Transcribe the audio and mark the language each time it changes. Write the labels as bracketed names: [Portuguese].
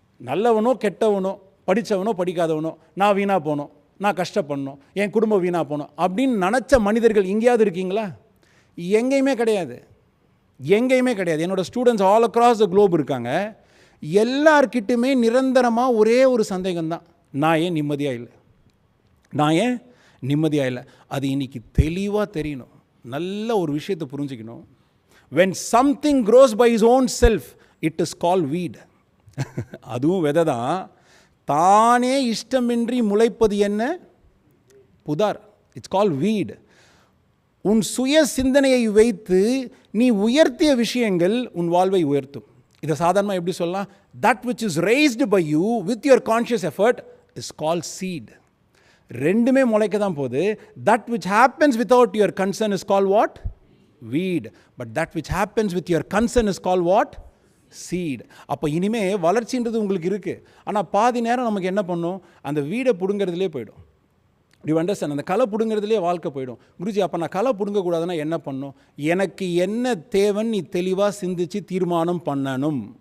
[Tamil] நல்லவனோ கெட்டவனோ, படித்தவனோ படிக்காதவனோ, நான் வீணாக போனோம், நான் கஷ்டப்படணும், என் குடும்பம் வீணாக போகணும் அப்படின்னு நினச்ச மனிதர்கள் எங்கேயாவது இருக்கீங்களா? எங்கேயுமே கிடையாது, எங்கேயுமே கிடையாது. என்னோடய students [English] all across the globe [Tamil] இருக்காங்க. எல்லார்கிட்டுமே நிரந்தரமாக ஒரே ஒரு சந்தேகம்தான், நான் ஏன் நிம்மதியாக இல்லை, நான் ஏன் நிம்மதியாக இல்லை. அது இன்றைக்கி தெளிவாக தெரியணும். நல்ல ஒரு விஷயத்தை புரிஞ்சுக்கணும். [English] when something grows by its own self, it is called weed. [Tamil] அதுவும் விதை தான். தானே இஷ்டமின்றி முளைப்பது என்ன? புதார். [English] It's call weed. [Tamil] உன் சுய சிந்தனையை வைத்து நீ உயர்த்திய விஷயங்கள் உன் வாழ்வை உயர்த்தும். இதை சாதாரணமாக எப்படி சொல்லலாம்? [English] That which is raised by you with your conscious effort is called seed. [Tamil] ரெண்டுமே முளைக்க தான் போகுது. [English] That which happens without your concern is called what? Weed. But that which happens with your concern is called what? Seed. [Tamil] அப்போ இனிமேல் வளர்ச்சின்றது உங்களுக்கு இருக்குது. ஆனால் பாதி நேரம் நமக்கு என்ன பண்ணும், அந்த வீடை பிடுங்கிறதுலே போயிடும். [English] You understand? [Tamil] அந்த களை பிடுங்கிறதுலே வாழ்க்கை போயிடும். குருஜி, அப்போ நான் களை பிடுங்கக்கூடாதுன்னா என்ன பண்ணணும்? எனக்கு என்ன தேவைன்னு நீ தெளிவாக சிந்திச்சு தீர்மானம் பண்ணணும்.